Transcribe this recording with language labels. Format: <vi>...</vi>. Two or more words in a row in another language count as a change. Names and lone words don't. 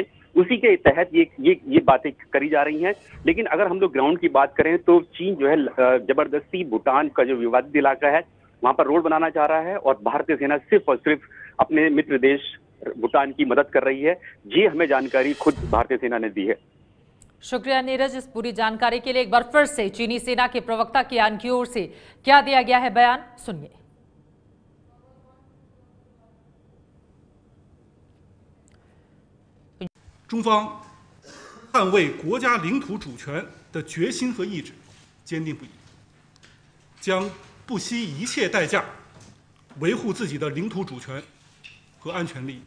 <hi>उसी के तहत ये बातें करी जा रही हैं। लेकिन अगर हम लोग ग्राउंड की बात करें तो चीन जो है जबरदस्ती भूटान का जो विवादित इलाका है वहां पर रोड बनाना चाह रहा है, और भारतीय सेना सिर्फ और सिर्फ अपने मित्र देश भूटान की मदद कर रही है। ये हमें जानकारी खुद भारतीय सेना ने दी है। शुक्रिया नीरज इस पूरी जानकारी के लिए। एक बार फिर से चीनी सेना के प्रवक्ता कियान की ओर से क्या दिया गया है बयान, सुनिए।</hi> <zh>中方捍卫国家领土主权的决心和意志坚定不移，将不惜一切代价维护自己的领土主权和安全利益。</zh>